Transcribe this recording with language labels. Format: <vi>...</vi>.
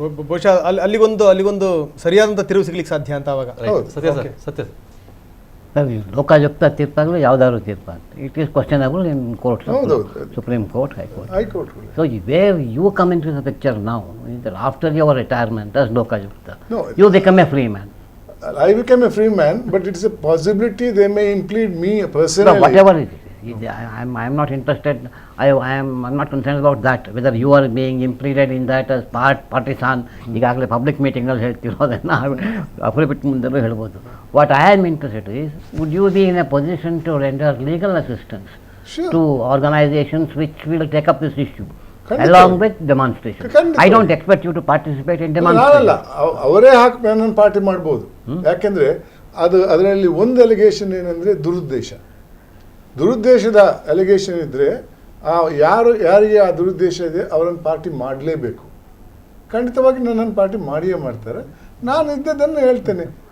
<kn>ಬಹುಶಃ ಅಲ್ಲಿಗೊಂದು ಸರಿಯಾದಂಥ ತಿರುವು ಸಿಗ್ಲಿಕ್ಕೆ ಸಾಧ್ಯ ಅಂತ ಅವಾಗ. ಸತ್ಯ ಲೋಕಾಯುಕ್ತ ತೀರ್ಪಾಗಲಿ ಯಾವುದಾದ್ರು ತೀರ್ಪಾಗಲಿ,</kn> <en>It is questionable in court, supreme court, high court. So where you come into the picture now, after your retirement as Lokayukta, you become a free man. I became a free man, but it's a possibility they may impede me personally. No, whatever it is. I am not interested. I'm not concerned about that. Whether you are being implemented in that as partisan,</en> <kn>ಈಗಾಗಲೇ public ಮೀಟಿಂಗಲ್ಲಿ ಹೇಳ್ತಿರೋದನ್ನು affidavit ಮುಂದೆಲ್ಲೂ ಹೇಳ್ಬೋದು.</kn> <en>What I am interested is, would you be in a position to render legal assistance to organizations which will take up this issue along with demonstration? I don't expect you to participate in demonstration.</en> <kn>ಅವರೇ ಹಾಕಿ ನನ್ನ party ಮಾಡ್ಬೋದು. ಯಾಕೆಂದರೆ ಅದರಲ್ಲಿ ಒಂದು allegation ಏನಂದರೆ ದುರುದ್ದೇಶದ allegation ಇದ್ದರೆ ಯಾರಿಗೆ ಆ ದುರುದ್ದೇಶ ಇದೆ ಅವರನ್ನು ಪಾರ್ಟಿ ಮಾಡಲೇಬೇಕು. ಖಂಡಿತವಾಗಿ ನನ್ನ ಪಾರ್ಟಿ ಮಾಡಿಯೇ ಮಾಡ್ತಾರೆ. ನಾನು ಇದ್ದದನ್ನು ಹೇಳ್ತೇನೆ.</kn>